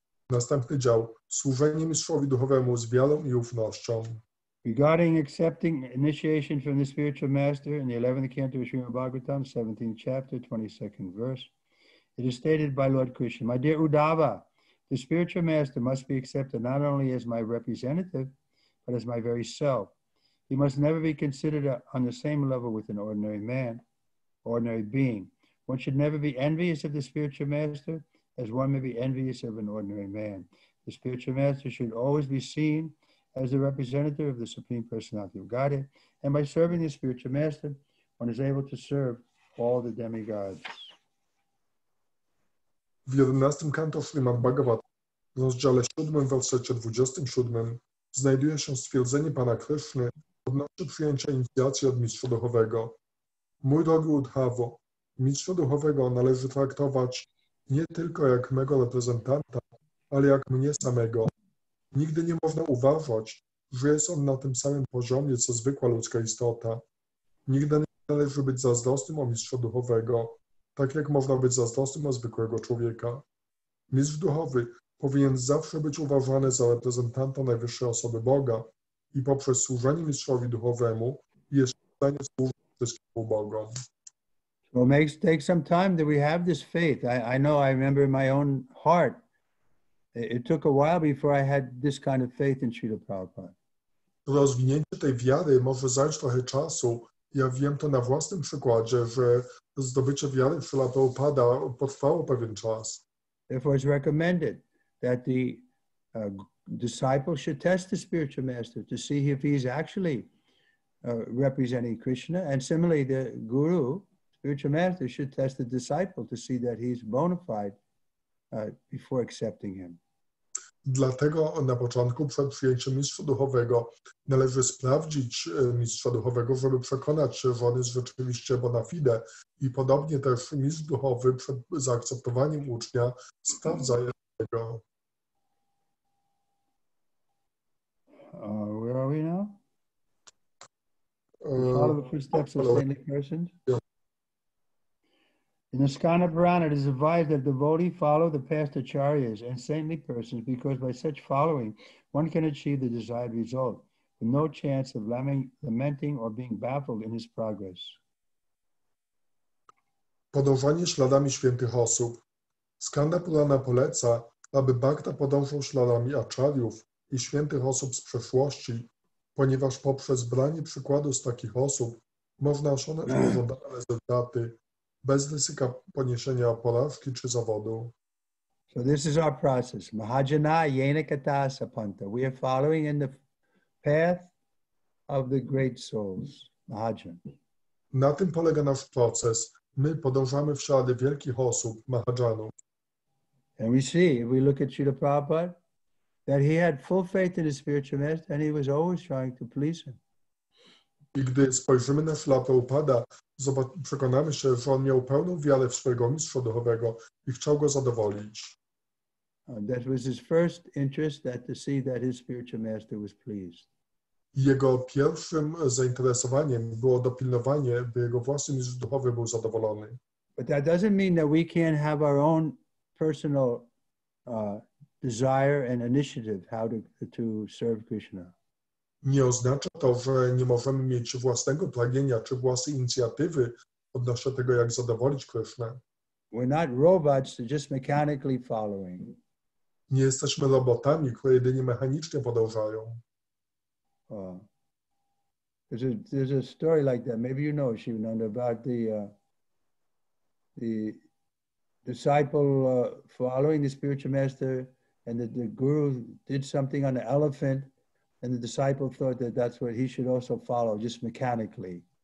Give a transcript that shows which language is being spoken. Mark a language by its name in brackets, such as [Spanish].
[Polish] Następny dział. Służenie mistrzowi duchowemu z wiarą i ufnością. [English] Regarding accepting initiation from the spiritual master in the 11th canto of Srimad-Bhagavatam, 17th chapter, 22nd verse, it is stated by Lord Krishna, "My dear Uddhava, the spiritual master must be accepted not only as my representative, but as my very self. He must never be considered on the same level with an ordinary man, ordinary being. One should never be envious of the spiritual master, as one may be envious of an ordinary man. The spiritual master should always be seen as the representative of the Supreme Personality of Godhead, and by serving the spiritual master, one is able to serve all the demigods." [Polish] W 11 kanto Srimad-Bhagavatam, w rozdziale 7, wersecie 27, znajduje się stwierdzenie Pana Kryszny odnośnie przyjęcia inicjacji od mistrza duchowego. Mój drogi Uddhavo, mistrza duchowego należy traktować nie tylko jak mego reprezentanta, ale jak mnie samego. Nigdy nie można uważać, że jest on na tym samym poziomie, co zwykła ludzka istota. Nigdy nie należy być zazdrosnym o mistrza duchowego, tak jak można być zazdrosnym o zwykłego człowieka. Mistrz duchowy powinien zawsze być uważany za reprezentanta najwyższej osoby Boga i poprzez służenie mistrzowi duchowemu jest w stanie służyć wszystkim Bogom. [English] So it may take some time that we have this faith. I know, I remember in my own heart, it took a while before I had this kind of faith in Srila Prabhupada. [Polish] Rozwinięcie tej wiary może zająć trochę czasu. Ja wiem to na własnym przykładzie, że zdobycie wiary w Srila Prabhupada potrwało pewien czas. [English] Therefore, it's recommended that the disciple should test the spiritual master to see if he's actually representing Krishna. And similarly, the guru, spiritual master, should test the disciple to see that he's bona fide before accepting him. [Polish] Dlatego na początku, przed przyjęciem mistrza duchowego, należy sprawdzić mistrza duchowego, żeby przekonać się, że on jest rzeczywiście bona fide. I podobnie też mistrz duchowy przed zaakceptowaniem ucznia sprawdza jego. [English] Where are we now? Follow the footsteps of saintly persons. Yeah. In the Skanda Purana, it is advised that devotee follow the past acharyas and saintly persons because by such following, one can achieve the desired result with no chance of lamenting or being baffled in his progress. [Polish] Podążanie śladami świętych osób. Skanda Purana poleca, aby bhakta podążał śladami acharyów i świętych osób z przeszłości, ponieważ poprzez branie przykładu z takich osób można osiągnąć pożądane rezultaty bez ryzyka poniesienia porażki czy zawodu. [English] So this is our process. [Sanskrit] Mahajana yena kata sapanta. [English] We are following in the path of the great souls, Mahajan. [Polish] Na tym polega nasz proces. My podążamy w ślady wielkich osób, Mahajanów. [English] And we see, if we look at Srila Prabhupada, that he had full faith in his spiritual master and he was always trying to please him. [Polish] I gdy spojrzymy na ślad Prabhupada, przekonamy się, że on miał pełną wiarę w swojego mistrza duchowego i chciał go zadowolić. [English] That was his first interest, that to see that his spiritual master was pleased. [Polish] Jego pierwszym zainteresowaniem było dopilnowanie, by jego własny mistrz duchowy był zadowolony. [English] But that doesn't mean that we can't have our own personal desire and initiative how to serve Krishna. [Polish] Nie oznacza to, że nie możemy mieć własnego pragnienia czy własnej inicjatywy odnośnie tego, jak zadowolić Krysznę. [English] We're not robots that just mechanically following. [Polish] Nie jesteśmy robotami, które jedynie mechanicznie podążają. [English] There's a story like that. Maybe you know, Shivananda, about the disciple following the spiritual master, and the guru did something on the elephant, and the disciple thought that that's what he should also follow, just mechanically.